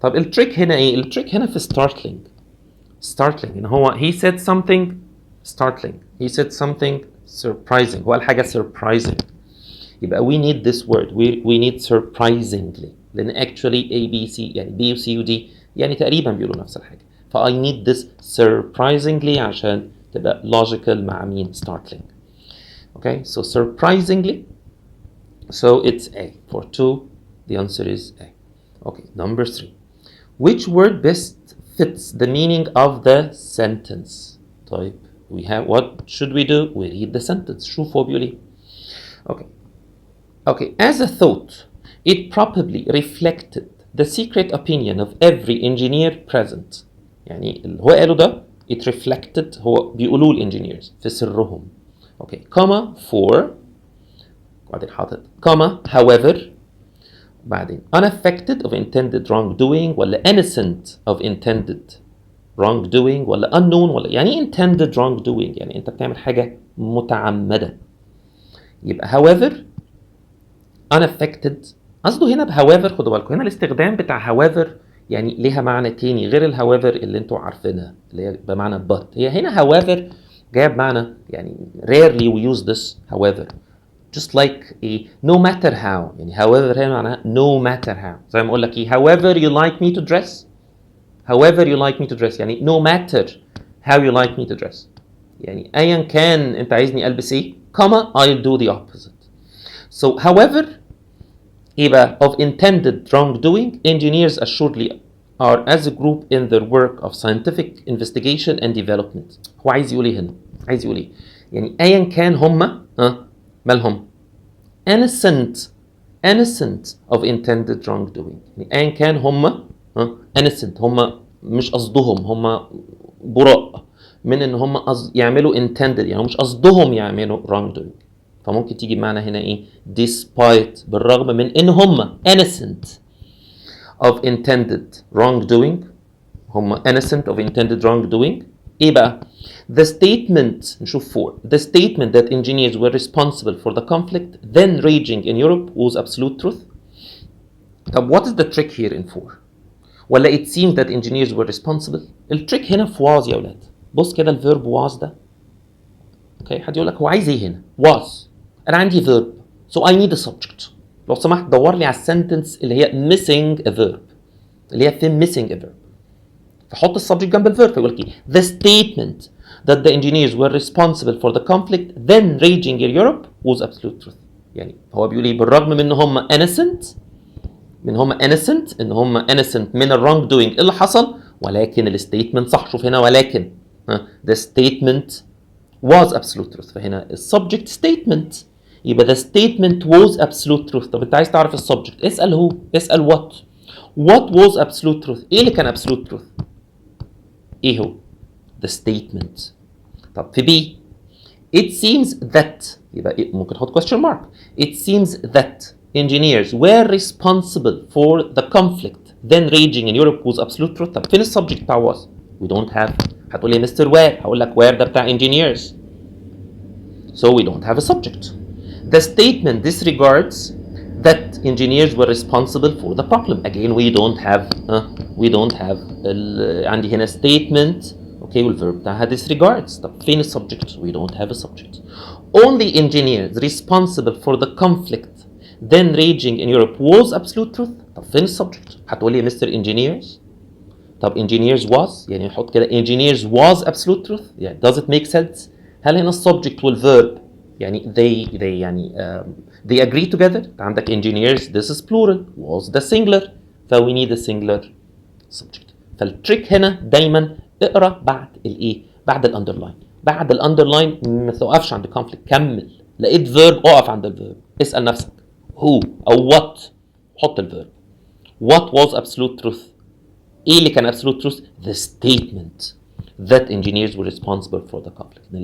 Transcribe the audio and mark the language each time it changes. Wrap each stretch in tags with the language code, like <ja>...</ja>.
<ar>طب التريك هنا ايه؟ التريك هنا في startling ان هو he said something startling، he said something surprising، هو قال حاجة surprising. يبقى</ar> <en>we need this word،</en> <ar>we need surprisingly، لأن actually A B C يعني B و C و D يعني تقريبا بيقولوا نفس الحاجة، ف I need this surprisingly عشان تبقى logical مع مين؟ startling.</ar> <en>okay so surprisingly، so it's A. For 2 the answer is A. okay number 3. Which word best fits the meaning of the sentence?</en> <ar>طيب</ar> <en>we have, what should we do? We read the sentence.</en> <ar>شوف هو بيقول ايه.</ar> <en>okay as a thought it probably reflected the secret opinion of every engineer present.</en> <ar>يعني اللي هو قاله ده</ar> <en>it reflected،</en> <ar>هو بيقولوه الانجينيرز في سرهم.</ar> <en>okay comma for، بعدين حاطط comma however، بعدين unaffected of intended wrongdoing ولا innocent of intended wrongdoing ولا unknown ولا يعني intended wrongdoing يعني انت بتعمل حاجة متعمدة.</en> <ar>يبقى however unaffected، قصده هنا however، خدوا بالكم هنا الاستخدام بتاع however يعني ليها معنى تاني غير however اللي انتوا عارفينها اللي هي بمعنى but. هي هنا however جايه بمعنى يعني</ar> <en>rarely we use this however. just like a no matter how.</en> <ar>يعني however هي معناها no matter how. زي ما اقول لك ايه</ar> <en>however you like me to dress. however you like me to dress يعني no matter how you like me to dress.</en> <ar>يعني ايا كان انت عايزني البس ايه comma</ar> <en>I'll do the opposite. So however</en> <ar>ايه بقى</ar> <en>of intended wrongdoing engineers assuredly are as a group in their work of scientific investigation and development.</en> <ar>هو عايز يقول ايه هنا؟ عايز يقول ايه؟ يعني ايا كان هم مالهم؟ innocent of intended wrongdoing. يعني ايا كان هم innocent هم مش قصدهم هم براء من ان هم يعملوا intended يعني مش قصدهم يعملوا wrongdoing. فممكن تيجي بمعنى هنا ايه despite بالرغم من ان هم innocent of intended wrongdoing.</ar> <en>هم innocent of intended wrongdoing. ايه بقى the statement نشوف for the statement that engineers were responsible for the conflict then raging in Europe was absolute truth. طب what is the trick here in for ولا it seems that engineers were responsible.</en> <ar>التريك هنا في was يا ولاد. بص كده الفيرب was ده اوكي حد يقول لك هو عايز ايه هنا was انا عندي verb</ar> <en>so I need a subject.</en> <ar>لو سمحت دور لي على السنتنس اللي هي missing a verb اللي هي missing a verb فحط السبجكت جنب الفيرب فيقول لك ايه the statement that the engineers were responsible for the conflict then raging in Europe was absolute truth. يعني هو بيقول ايه بالرغم من ان هم innocent ان هم innocent من الرونج دوينج اللي حصل ولكن الستيتمنت صح. شوف هنا ولكن the statement was absolute truth فهنا السبجكت statement يبقى the statement was absolute truth. طب انت عايز تعرف السبجكت اسال هو اسال what was absolute truth. ايه اللي كان absolute truth؟ ايه هو the statement.</ar> <en>طب في B it seems that يبقى ممكن تحط question mark it seems that engineers were responsible for the conflict then raging in Europe was absolute truth.</en> <ar>طب فين السبجكت بتاع was we don't have. هتقول لي مستر where هقول لك where ده بتاع engineers</ar> <en>so we don't have a subject. The statement disregards that engineers were responsible for the problem. Again we don't have</en> <ar>عندي هنا statement اوكي والverb بتاعها disregards.</ar> <en>طب فين السبجكت؟ we don't have a subject. Only engineers responsible for the conflict then raging in Europe was absolute truth.</en> <ar>طب فين السبجكت؟ هتقول لي يا مستر engineers. طب engineers was يعني نحط كده engineers was absolute truth يعني</ar> <en>does it make sense؟</en> <ar>هل هنا السبجكت والverb يعني they يعني they agree together.</ar> <en>عندك engineers this is plural was the singular so we need a singular subject.</en> <ar>فالتريك هنا دايما اقرا بعد الايه بعد الاندرلاين. بعد الاندرلاين ما توقفش عند conflict كمل. لقيت verb اقف عند الverb اسال نفسك who او what حط الverb.</ar> <en>what was absolute truth</en> <ar>ايه اللي كان</ar> <en>absolute truth the statement that engineers were responsible for the conflict.</en>